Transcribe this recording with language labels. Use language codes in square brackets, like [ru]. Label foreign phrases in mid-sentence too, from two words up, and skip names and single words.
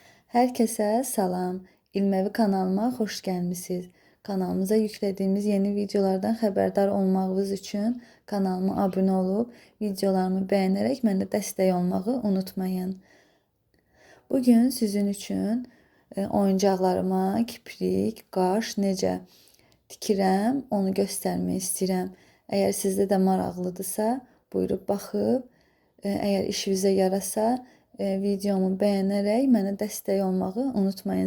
[az] Herkese salam. [tr] İlmevi kanalıma hoş gelmişsiniz. Kanalımıza yüklediğimiz yeni videolardan haberdar olmağınız için kanalıma abone olup videolarımı beğenerek [az] mənə dəstək olmağı [tr] unutmayın. Bugün sizin için [az] oyuncaqlarıma kiprik, qaş necə tikirəm onu göstərmək istəyirəm. Əgər sizdə də maraqlıdırsa, buyurub baxıb, əgər işinizə yarasa, videomu bəyənərək mənə dəstək olmağı unutmayın.